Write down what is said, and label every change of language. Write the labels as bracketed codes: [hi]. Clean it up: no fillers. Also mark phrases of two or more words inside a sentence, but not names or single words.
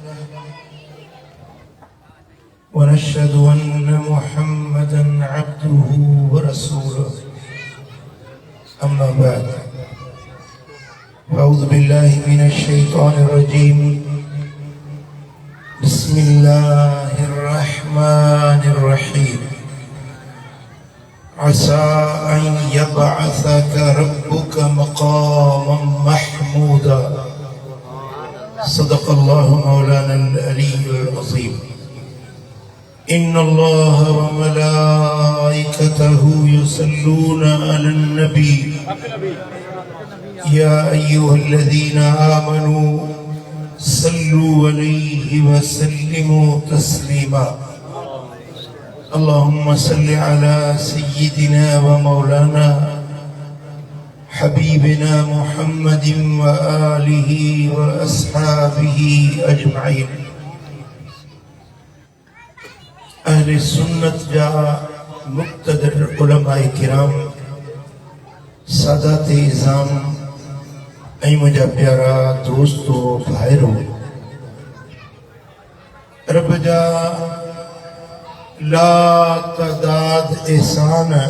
[ar] ونشهد أن محمدا عبده ورسوله أما بعد أعوذ بالله من الشيطان الرجيم بسم الله الرحمن الرحيم عسى أن يبعثك ربك مقاما محمودا صدق الله مولانا العلي العظيم إن الله وملائكته يصلون على النبي يا أيها الذين آمنوا صلوا عليه وسلموا تسليما اللهم صل على سيدنا ومولانا حبيبنا محمد وآله وأصحابه أجمعين. [sd] अहले सुन्नत जा मुक़्तदर उलमाए किराम सादात इज़ाम ऐं मुंहिंजा प्यारा दोस्तो भाइरो, रब जा लातदाद एहसान